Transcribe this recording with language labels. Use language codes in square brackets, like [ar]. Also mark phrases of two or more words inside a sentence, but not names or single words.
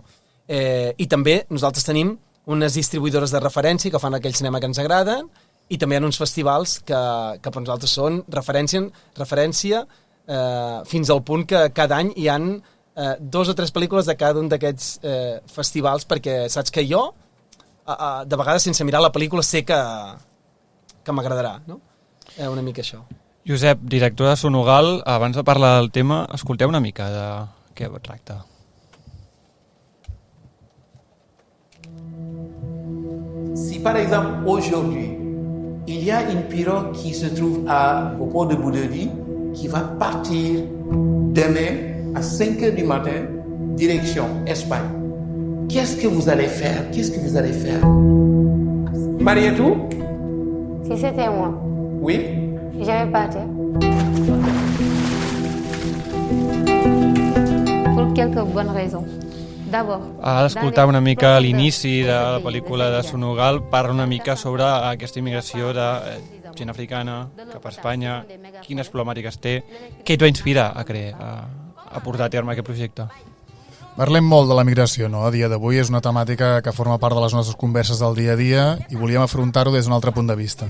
[ca] I també nosaltres tenim unes distribuïdores de referència que fan aquell cinema que ens agraden, i també hi ha uns festivals que per nosaltres són referència fins al punt que cada any hi han 2 o 3 pel·lícules de cada un d'aquests festivals, perquè saps que jo de vegades sense mirar la pel·lícula sé que m'agradarà, no? Una mica això. Josep, director de Sonogal, abans de parlar del tema, escolteu una mica de què tracta. [fr] Si par exemple aujourd'hui, il y a une pirogue qui se trouve au port de Boudeli qui va partir demain à 5 h du matin, direction Espagne. Qu'est-ce que vous allez faire? Marietou? Si c'était moi, Oui? je vais partir. Pour quelques bonnes raisons. D'abord, [ca] Ha d'escoltar una mica a l'inici de la pel·lícula de Sonogal, parla una mica sobre aquesta immigració de gent africana cap a Espanya, quines problemàtiques té, què et va inspirar a portar a terme aquest projecte? Parlem molt de la migració, no? A dia d'avui és una temàtica que forma part de les nostres converses del dia a dia i volíem afrontar-ho des d'un altre punt de vista.